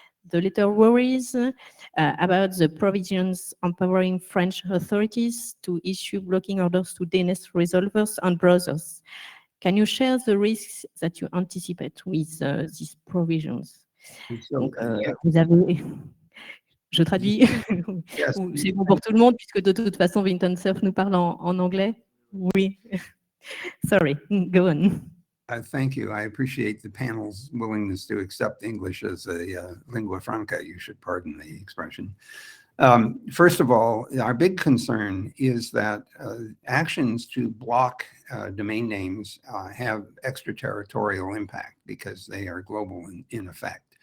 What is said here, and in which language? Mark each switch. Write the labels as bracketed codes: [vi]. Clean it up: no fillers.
[en] The letter worries about the provisions empowering French authorities to issue blocking orders to DNS resolvers and browsers. Can you share the risks that you anticipate with these provisions? So, [fr] Donc, [en] yeah. [fr] vous avez... Je traduis. [en] Yes. [fr] C'est bon pour tout le monde, puisque de toute façon, Vinton Cerf nous parle en anglais. Oui. [en] Sorry, go on. Thank you. I appreciate the panel's willingness to accept English as a lingua franca. You should pardon the expression. First of all, our big concern is that actions to block domain names have extraterritorial impact because they are global in effect.